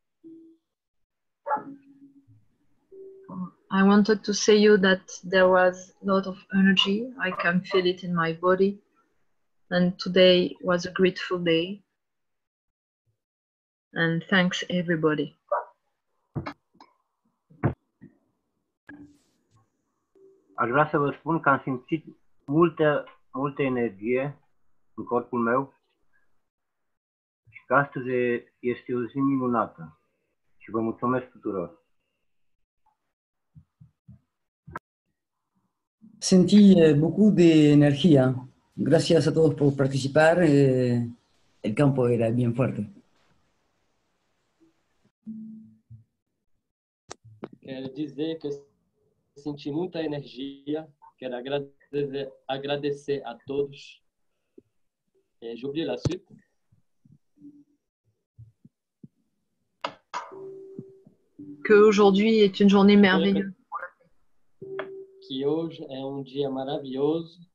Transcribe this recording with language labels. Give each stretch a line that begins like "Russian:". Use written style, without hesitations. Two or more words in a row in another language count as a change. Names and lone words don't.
English: I wanted to say you that there was a lot of energy. I can feel it in my body. And today was a grateful day. And thanks everybody.
Romanian: Aș vrea să vă spun că am simțit multă energie în corpul meu și că astăzi este o zi minunată și vă mulțumesc tuturor.
Spanish: Sentí
French: beaucoup de
Spanish: energía. Gracias a todos por participar. El campo era bien fuerte.
Portuguese: Quero dizer que eu senti muita energia. Quero agradecer a todos.
French: J'oublie la suite. Que aujourd'hui est une journée merveilleuse.
Portuguese: Que hoje é dia maravilhoso.